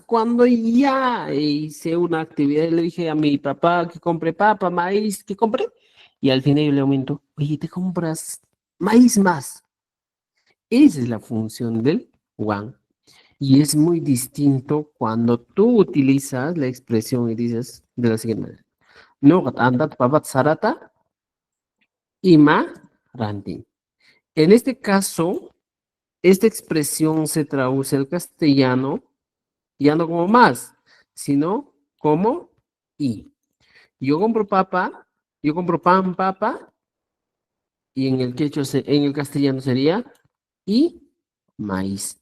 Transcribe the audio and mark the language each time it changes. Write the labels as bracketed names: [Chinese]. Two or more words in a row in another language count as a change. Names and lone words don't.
[Spanish] Cuando ya hice una actividad y le dije a mi papá que compre papa, maíz, que compre, y al final yo le aumento, oye, te compras maíz más. Esa es la función del one. Y es muy distinto cuando tú utilizas la expresión y dices de la siguiente manera. No, [Quechua] andat papat sarata ima rantin. [Spanish] En este caso, esta expresión se traduce al castellano ya no como más, sino como y. Yo compro papa, yo compro pan, papa, y en el quechua, en el castellano sería y maíz.